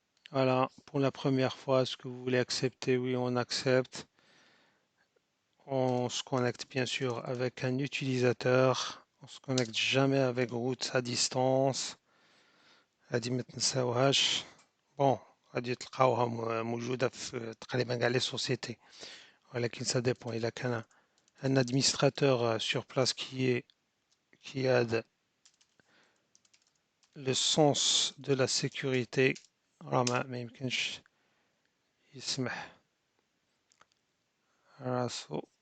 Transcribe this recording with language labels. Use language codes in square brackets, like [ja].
[fr] Voilà, pour la première fois, est-ce que vous voulez accepter? Oui, on accepte. On se connecte bien sûr avec un utilisateur. On se connecte jamais avec route à distance. [ar] هذه ما تنساوهاش. بون غادي تلقاوها موجودة في تقريبا كاع لي سوسيتي، ولكن [fr] ça dépend. [ar] إلا كان [fr] un administrateur sur place qui a le sens de la sécurité، [ar] راه ما يمكنش يسمح راسو.